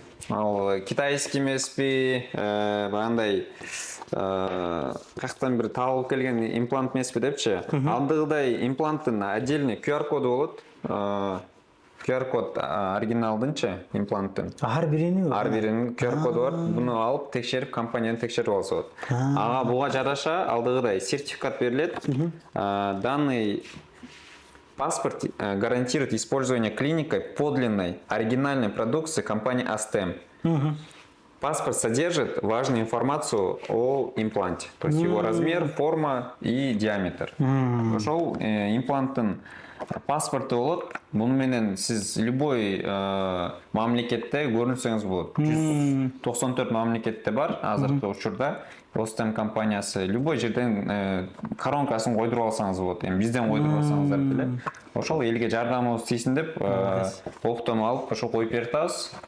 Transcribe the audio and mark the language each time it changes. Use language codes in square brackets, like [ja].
[ky] Ал китайский эмеспи, багандай каяктан бир табылып келген имплант эмеспи депчи. Алдыгыдай импланттын отдельный QR коду болот. QR код оригиналдынчы импланттын. Ар биринин QR коду бар. Буну алып текшерип, компанияны текшерип алса болот. Ага буга жараша алдыгыдай сертификат берилет. [ru] Данный паспорт гарантирует использование клиникой подлинной оригинальной продукции компании Astem. Паспорт содержит важную информацию о импланте, то есть его размер, форма и диаметр. [ky] Ошол импланттын паспорты болот. Буну менен сиз любой мамлекетте көрүнсөңүз болот. 194 мамлекетте бар азыркы учурда. Astem компаниясы любой жерден коронкасын койдуруп алсаңыз болот. Эми бизден койдуруп алсаңыздар деле. Ошол элге жардамыбыз тийсин деп октону алып ошо коюп берип атабыз.